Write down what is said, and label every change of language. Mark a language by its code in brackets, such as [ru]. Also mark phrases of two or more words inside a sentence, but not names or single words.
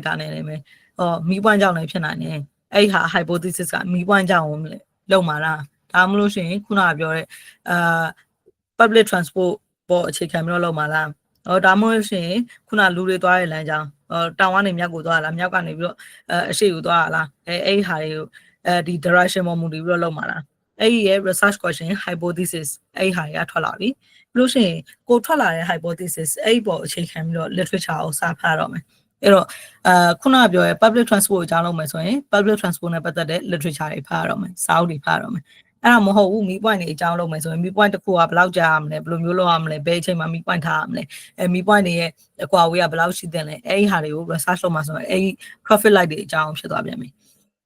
[my] တာနဲ့လည်းမီးပွိုင်းကြောင့်လည်းဖြစ်နိုင်တယ်အဲ့ဟာ hypothesis ကမီးပွိုင်းကြောင့်လုံမှာလားဒါမှမဟုတ်ရှင်ခုနကပြောတဲ့ [en] public transport [my] ပေါ်အခြေခံပြီးတော့လုံမှာလားဒါမှမဟုတ်ရှင်ခု နလူတွေသွားတဲ့လမ်းကြောင်းတောင်ကနေမြောက်ကိုသွားလားမြောက်ကနေပြီးတော့အရှေ့ကိုသွားလားအဲ့ဟာတွေကိုဒီ direction ပေါ်မူတည်ပြီးတော့လုံမှာလားအဲ့ ဒီရဲ့ [en] research question hypothesis [my] အဲ့ဟာတွေကထွက်လာပြီလို့ရှိရင်ကိုထွက်လာတဲ့ hypothesis အဲ့ပေါ်အခြေခံပြီးတော့ literature ကိုစာဖတ်ရတော့မယ်အဲ့တော့ခုနကပြောရဲ [en] public transport [my] အကြောင်းလုပ်မယ်ဆိုရင် [en] public transport [my] နဲ့ပတ်သက်တဲ့ literature တွေဖတ်ရတော့မယ်စာအုပ်တွေဖတ်ရတော့မယ်အဲ့ဒါမဟုတ်ဘူးမီး point တွေအကြောင်းလုပ်မယ်ဆိုရင်မီး point တစ်ခုကဘယ်လောက်ကြာရမလဲဘယ်လိုမျိုးလုပ်ရမလဲဘယ်အချိန်မှာမီး point ထားရမလဲမီး point တွေရဲ့အကွာအဝေးကဘယ်လောက်ရှိသင့်လဲအဲ့ဒီဟာတွေကို research လုပ်မှာဆိုရင်အဲ့ဒီ [en] traffic light [my] တွေအကြောင်းဖြစ်သွားပြန်ပြီ